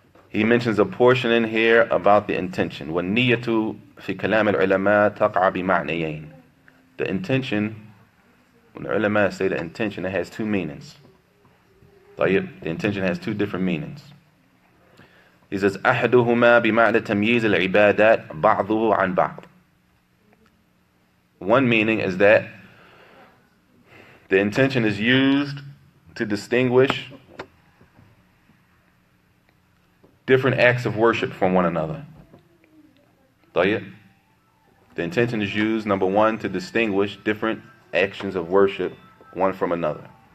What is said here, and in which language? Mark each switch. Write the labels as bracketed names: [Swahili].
[English] he mentions a portion in here about the intention. [Arabic] وَالنِّيَّةُ فِي كَلَامِ الْعُلَمَاءِ تَقْعَ بِمَعْنَيَيْنِ. [English] The intention, when the ulama say the intention, it has two meanings. The intention has two different meanings. He says, [Arabic] أَحَدُهُمَا بِمَعْنَ تَمْيِيزِ الْعِبَادَاتِ بَعْضُهُ عَنْ بَعْضٍ. [English] One meaning is that the intention is used to distinguish different acts of worship from one another. The intention is used, number one, to distinguish different actions of worship one from another.